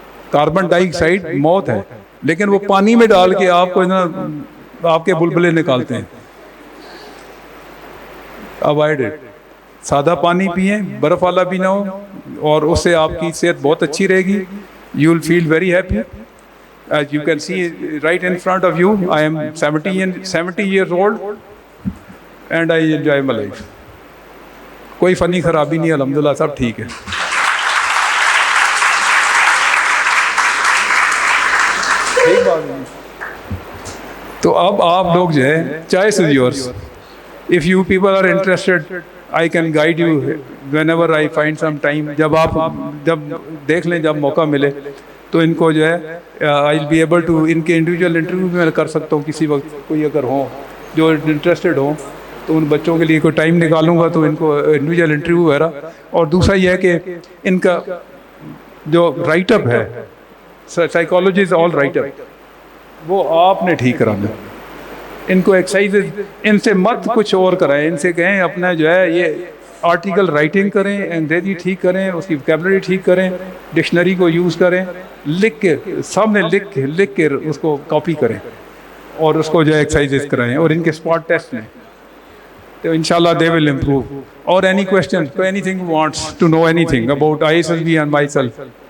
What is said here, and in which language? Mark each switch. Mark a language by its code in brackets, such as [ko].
[ur] Carbon ڈائی oxide موت ہے، لیکن وہ پانی میں ڈال کے آپ کو آپ کے بلبلے نکالتے ہیں. [en] Avoid it. [ur] سادہ پانی پئیں، برف والا بھی نہ ہو، اور اس سے آپ کی صحت بہت اچھی رہے گی. [en] You will feel very happy. As you can see right in front of you, I am 70 years old and I enjoy my life. [ur] کوئی فنی خرابی نہیں، الحمدللہ سب ٹھیک ہے. ٹھیک بات ہے. تو اب آپ لوگ جو ہے [en] choice is yours. If you people are interested, I can guide you whenever I find some time. [ur] جب دیکھ لیں، جب موقع ملے تو ان کو جو ہے [en] I'll be able to [ur] ان کے انڈیویجول انٹرویو بھی میں کر سکتا ہوں کسی وقت. کوئی اگر ہوں جو انٹرسٹڈ ہوں تو ان بچوں کے لیے کوئی ٹائم نکالوں گا تو ان کو انڈیویجول انٹرویو وغیرہ. اور دوسرا یہ ہے کہ ان کا جو رائٹ اپ ہے، [en] psychology is all write up, [ur] وہ آپ نے ٹھیک کرانا. ان کو ایکسرسائز ان سے مت کچھ اور کرائیں، ان سے کہیں اپنا جو ہے یہ آرٹیکل رائٹنگ کریں، انگریزی ٹھیک کریں، اس کی وکیبلری ٹھیک کریں، ڈکشنری کو یوز کریں، لکھ کے سامنے لکھ کے اس کو کاپی کریں، اور اس کو جو ہے ایکسرسائز کرائیں، اور ان کے اسپاٹ ٹیسٹ لیں. تو انشاءاللہ [en] they will improve. Or any question, anything you want to know anything about ISSB and myself.